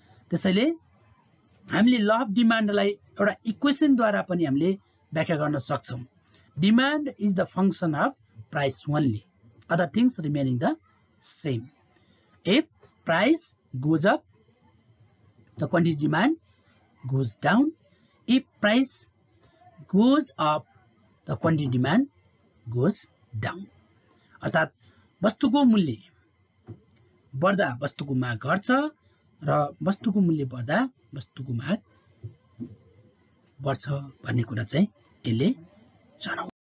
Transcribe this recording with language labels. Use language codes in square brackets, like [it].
[ne] त्यसैले हामीले law of डिमान्डलाई एउटा इक्वेसनद्वारा पनि हामीले व्याख्या गर्न सक्छौँ। [en] Demand is the function of price only, other things remaining the same. If price goes up the quantity demand goes down. If price goes up, the quantity demand goes down. [ne] अर्थात् वस्तुको मूल्य बढ्दा वस्तुको माग घट्छ र वस्तुको मूल्य बढ्दा वस्तुको माग बढ्छ भन्ने कुरा चाहिँ यसले जनाउँछ।